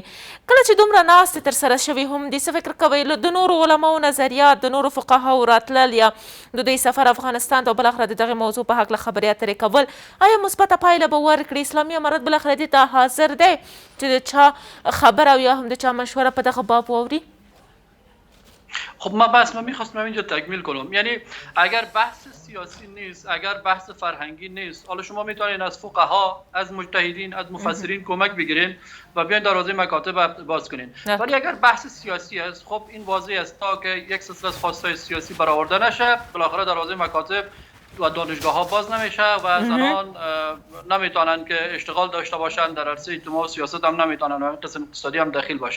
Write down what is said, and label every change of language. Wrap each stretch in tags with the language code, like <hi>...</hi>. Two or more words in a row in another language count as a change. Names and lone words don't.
<ps>کله چې دومره ناستې ترسره شوي هم دي، څه فکر کوئ د نورو علماو نظریات، د نورو فقهاو راتلل یا د دوی سفر افغانستان ته او بالاخره د دغې موضوع په هکله خبرې اترې کول، آیا مثبته پایله به ورکړي؟ اسلامي امارت بالاخره دې ته حاضر دی چې د چا خبره او یا هم د چا مشوره په دغه باب واوري؟</ps> <fa>خب من میخواستم اینجا تکمیل کنم. یعنی اگر بحث سیاسی نیست، اگر بحث فرهنگی نیست، حالا شما میتونید از فقها، از مجتهدین، از مفسرین کمک بگیرین و بیاین دروازه مکاتب باز کنین. ولی اگر بحث سیاسی است، خب این واضح است تا که یک سلسله از خواستهای سیاسی برآورده نشه، بالاخره دروازه مکاتب و دانشگاه ها باز نمیشه و زنان نمیتونن که اشتغال داشته باشن، در عرصه اجتماع و سیاست هم نمیتونن و قسم اقتصادی هم دخیل باشن.</fa>